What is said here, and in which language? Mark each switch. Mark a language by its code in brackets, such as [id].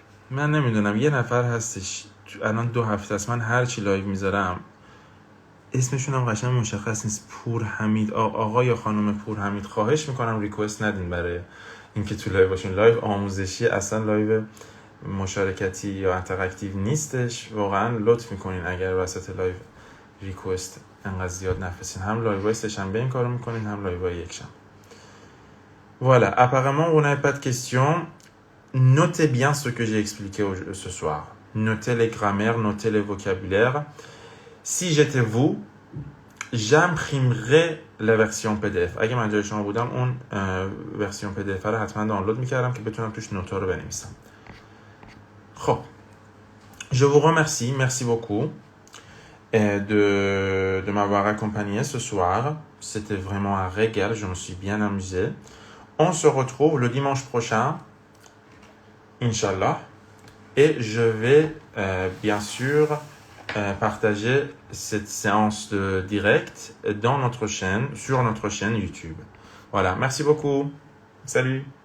[fa] من نمیدونم، یه نفر هستش الان 2 هفته است من هر چی لایو میذارم اسمشون هم قشنگ مشخص نیست، پورحمید، آقا یا خانم پورحمید، خواهش میکنم ریکوست ندین برای اینکه تو لایو باشون. لایو آموزشی، اصلا لایو مشارکتی یا اینتراکتیو نیستش. واقعا لطف میکنین اگر وسط لایو ریکوست انقدر زیاد نفرستین. هم لایوهای سه‌شنبه این کارو میکنین، هم لایوهای یکشنبه. [fr] Voilà, apparemment vous n'avez pas de questions. Notez bien ce que j'ai expliqué ce soir. Notez les grammaires, notez les vocabulaires. Si j'étais vous, j'imprimerais la version PDF. [fa] اگه من جای شما بودم اون ورسیون PDF رو حتما دانلود میکردم که بتونم توش نوتا رو بنویسم. [fr] خب je vous remercie, merci beaucoup de m'avoir accompagné ce soir. C'était vraiment un régal, je me suis bien amusé. On se retrouve le dimanche prochain, Inch'Allah, et je vais bien sûr partager cette séance de direct dans notre chaîne, sur notre chaîne YouTube. Voilà, merci beaucoup. Salut.